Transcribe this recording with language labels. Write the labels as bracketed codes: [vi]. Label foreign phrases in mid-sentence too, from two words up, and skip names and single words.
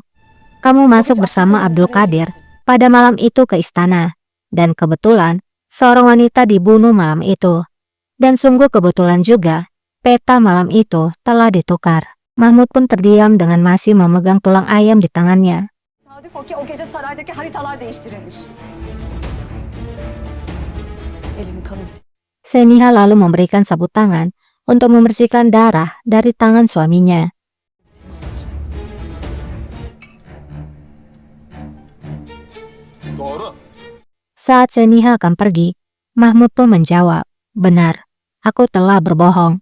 [id] Kamu masuk bersama Abdul Qadir pada malam itu ke istana. Dan kebetulan, seorang wanita dibunuh malam itu. Dan sungguh kebetulan juga, peta malam itu telah ditukar. Mahmud pun terdiam dengan masih memegang tulang ayam di tangannya. [tr] tesadüf o ki o gece saraydaki haritalar değiştirilmiş. Elini kanı [id] Seniha lalu memberikan sabut tangan untuk membersihkan darah dari tangan suaminya. [tr] Doğru. [id] Saat Seniha akan pergi, Mahmud pun menjawab, benar, aku telah berbohong.